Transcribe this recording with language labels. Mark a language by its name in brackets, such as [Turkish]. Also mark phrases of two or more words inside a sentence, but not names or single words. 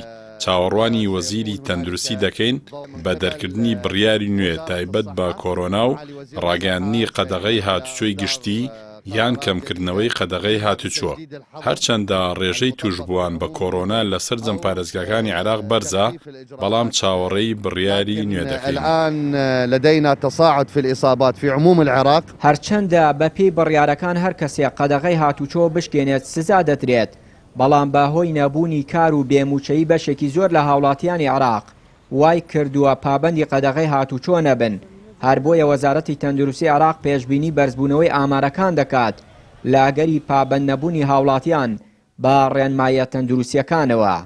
[Central Kurdish] چاوەڕوانی وەزیری تەندروستی دەکەین بە دەرکردنی بڕیاری نوێ تایبەت بە کۆرۆنا و ڕاگەاندنی قەدەغەی هاتوچۆی گشتی یان کەمکردنەوەی قەدەغەی هاتوچۆ. هەرچەندە ڕێژەی توشبووان بە کۆرۆنا لە سەرجەم پارێزگاکانی عێراق بەرزە، بەڵام چاوەڕێی بڕیاری نوێ دەکەین. [Arabic] الآن لدينا تصاعد في الإصابات في عموم العراق. [Central Kurdish] هەرچەندە بەپێی بڕیارەکان هەر کەسێک قەدەغەی هاتوچۆ بشکێنێت سزا دەدرێت، بەڵام بەهۆی نەبوونی کار و بێموچەیی بەشێکی زۆر لە هاوڵاتیانی عێراق وای کردووە پابەندی قەدەغەی هاتوچۆ نەبن. هەر بۆیە وەزارەتی تەندروستی عێراق پێشبینی بەرزبوونەوەی ئامارەکان دەکات لاگەری پابەند نەبوونی هاوڵاتیان بە ڕێنمایە تەندروستیەکانەوە.